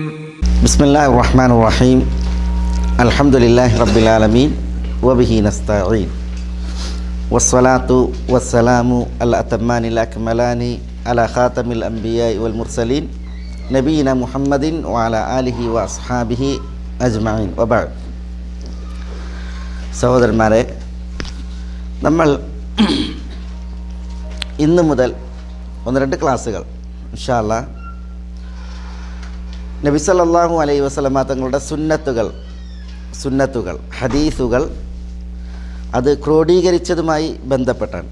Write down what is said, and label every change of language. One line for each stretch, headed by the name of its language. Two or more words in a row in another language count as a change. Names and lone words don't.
Arabic: بسم الله الرحمن الرحيم الحمد لله رب العالمين وبه نستعين والصلاة والسلام الأتمان الأكملان على خاتم الأنبياء والمرسلين نبينا محمد وعلى آله وأصحابه أجمعين وبعد
Malayalam: സഹോദരന്മാരെ, നമ്മൾ ഇന്ന് മുതൽ ഒന്ന് രണ്ട് ക്ലാസ്സുകൾ
Arabic: إن شاء الله
Malayalam: നബി
Arabic: صلى الله عليه وسلم
Malayalam: തങ്ങളുടെ സുന്നത്തുകൾ ഹദീസുകൾ അത് ക്രോഡീകരിച്ചതുമായി ബന്ധപ്പെട്ടാണ്.